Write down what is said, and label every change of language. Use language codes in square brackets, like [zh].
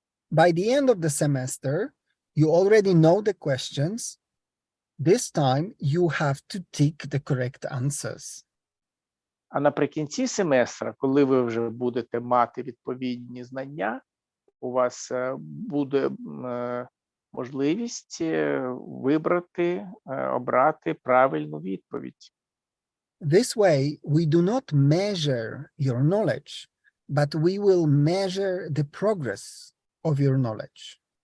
[en] By the end of the semester, you already know the questions. This time you have to tick the correct answers. [uk] А наприкінці семестра, коли ви вже будете мати відповідні знання, у вас буде можливість вибрати, обрати правильну відповідь. [en] This way, we do not measure your knowledge, but we will measure the progress of your knowledge.